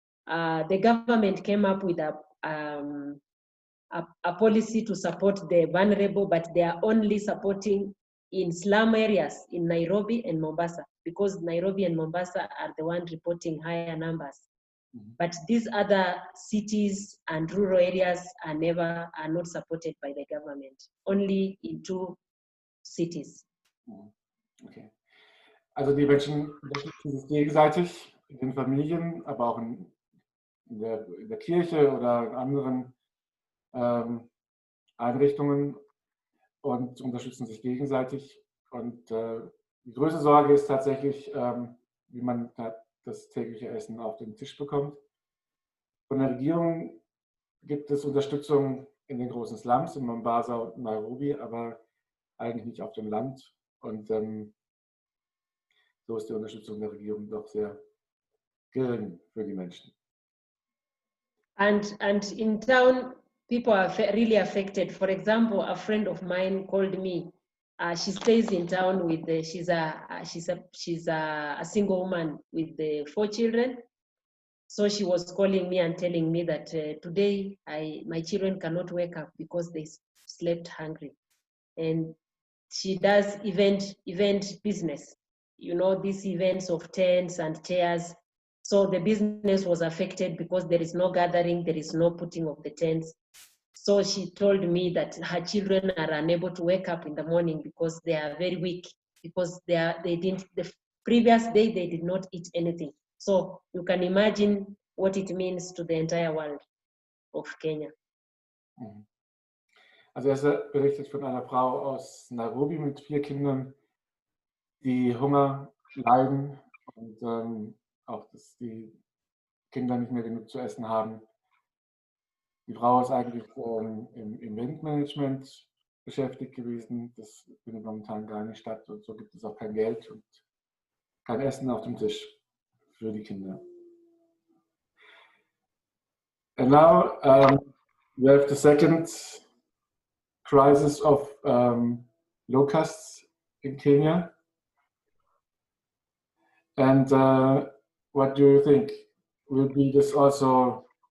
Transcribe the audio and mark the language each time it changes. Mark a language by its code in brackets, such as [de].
[en] The government came up with a policy to support the vulnerable, but they are only supporting in slum areas in Nairobi and Mombasa, because Nairobi and Mombasa are the ones reporting higher numbers. But these other cities and rural areas are not supported by the government, only in 2 cities. Okay. [de] Also die Menschen unterstützen sich gegenseitig in den Familien, aber auch in der Kirche oder in anderen Einrichtungen und unterstützen sich gegenseitig. Und die größte Sorge ist tatsächlich, wie man das tägliche Essen auf den Tisch bekommt. Von der Regierung gibt es Unterstützung in den großen Slums, in Mombasa und Nairobi, aber eigentlich nicht auf dem Land. Und so ist die Unterstützung der Regierung doch sehr gering für die Menschen. [en] And in town, people are really affected. For example, a friend of mine called me. She stays in town with she's a single woman with 4 children. So she was calling me and telling me that today my children cannot wake up because they slept hungry. And she does event business, you know, these events of tents and chairs. So the business was affected because there is no gathering, there is no putting of the tents. So she told me that her children are unable to wake up in the morning because they are very weak, because the previous day they did not eat anything. So you can imagine what it means to the entire world of Kenya. [de] Also er berichtet von einer Frau aus Nairobi mit 4 Kindern, die Hunger leiden und auch, dass die Kinder nicht mehr genug zu essen haben. Die Frau ist eigentlich im Windmanagement beschäftigt gewesen. Das findet momentan gar nicht statt und so gibt es auch kein Geld und kein Essen auf dem Tisch für die Kinder. [en] And now we have the second crisis of locusts in Kenya. And what do you think? Will be this also?